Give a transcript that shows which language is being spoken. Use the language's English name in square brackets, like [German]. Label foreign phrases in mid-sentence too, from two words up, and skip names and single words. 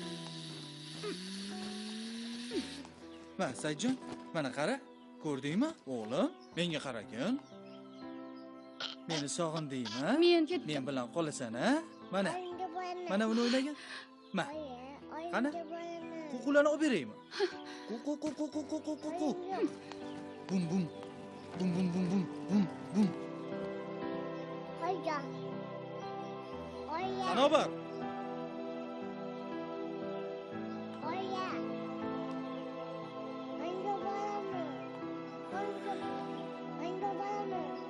[Uzbek] Mana Saidjon, mana qara. Ko'rdingmi? O'g'lim, menga qaragin. Meni sog'indingmi? men ketdim. Men bilan qolasan, ha? Mana. Mana buni o'ylagin. Ma. Qani? Ququlani olib beraymi? Ququ. Bum bum. Bum bum bum bum bum bum. Oya. Sanobar. Oya. Menga borami? Menga borami?